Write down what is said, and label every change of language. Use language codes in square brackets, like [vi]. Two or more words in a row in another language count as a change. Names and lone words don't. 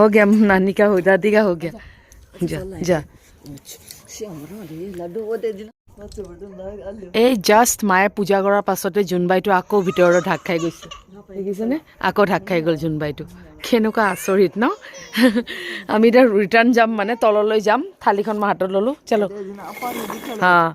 [hi] गया नानी का हो दादी का हो गया जा जा [as] এই জাষ্ট মায়ে পূজা কৰাৰ পাছতে জোনবাইটো আকৌ ভিতৰত ঢাক খাই গৈছে দেখিছেনে আকৌ ঢাক খাই গ'ল জোনবাইটো কেনেকুৱা আচৰিত ন আমি এতিয়া ৰিটাৰ্ণ যাম মানে তললৈ যাম থালিখন মই হাতত ল'লোঁ চলো হা